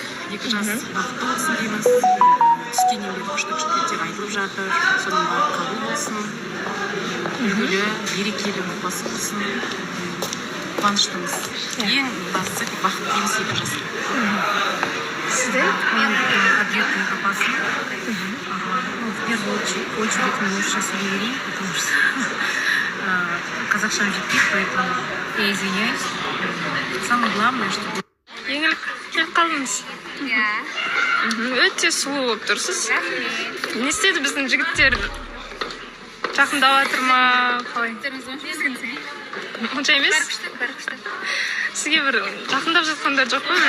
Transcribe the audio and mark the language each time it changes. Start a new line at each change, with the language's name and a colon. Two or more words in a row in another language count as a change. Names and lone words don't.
Kazakh: Екі жас бақытты болсын дейміз. Түскеннен бері құштық деп айтылып жатыр. Соның бәрі қабыл болсын. Үлгілі, берекелі отбасы болсын. Қуаныштымыз. Ең бастысы бақыт дейміз екі жас. Сіздер? Мен Әділеттің папасы.
Russian: В первую очередь мы сейчас уверены, потому что
Kazakh: казахшам жетпейді,
Russian: поэтому я извиняюсь. Самое главное, что...
Kazakh: Еңілік келіп қалдыңыз. Өте сұлу болып тұрсыз. Не істеді біздің жігіттер? Жақындап жатыр ма? Қалай? Онша емес? Сізге бір жақындап жатқандар жоқ па?